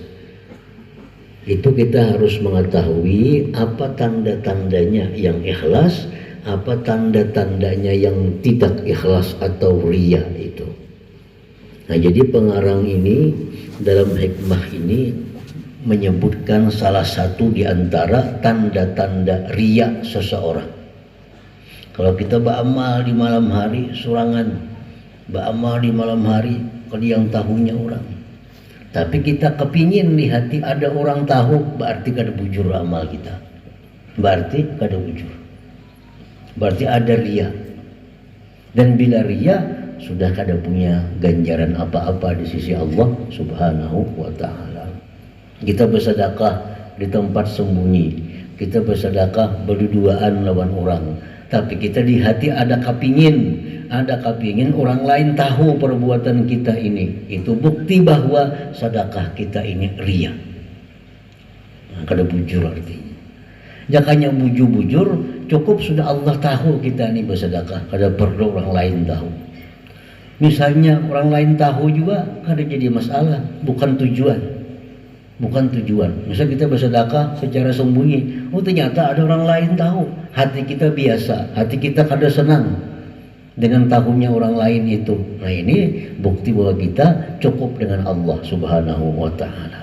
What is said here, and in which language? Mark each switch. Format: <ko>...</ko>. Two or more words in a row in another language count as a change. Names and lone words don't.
<id>Itu kita harus mengetahui apa tanda-tandanya yang ikhlas, apa tanda-tandanya yang tidak ikhlas atau riya itu. Nah, jadi pengarang ini dalam hikmah ini menyebutkan salah satu di antara tanda-tanda riya seseorang. Kalau kita beramal di malam hari surangan, beramal di malam hari kalau yang tahunya orang. Tapi kita kepingin di hati ada orang tahu, berarti</id> <bjn>kada bujur</bjn> <id>amal kita.</id> <bjn>Berarti kada bujur. Berarti ada riya.</bjn> <id>Dan bila riya sudah kada punya ganjaran apa-apa di sisi Allah</id> <ar>سبحانه وتعالى.</ar> <id>Kita bersedekah di tempat sembunyi, kita bersedekah berduaan lawan orang, tapi kita di hati ada kepingin orang lain tahu perbuatan kita ini. Itu bukti bahwa sedekah kita ini riya.</id> <bjn>Nah, kada bujur artinya.</bjn> <id>Jangan bujur-bujur, cukup sudah Allah tahu kita ini bersedekah, kada perlu orang lain tahu. Misalnya orang lain tahu juga kada jadi masalah, bukan tujuan. Misal kita bersedekah secara sembunyi, oh ternyata ada orang lain tahu, hati kita biasa, hati kita kada senang dengan tahunya orang lain itu. Nah, ini bukti bahwa kita cukup dengan Allah</id> <ar>سبحانه وتعالى.</ar>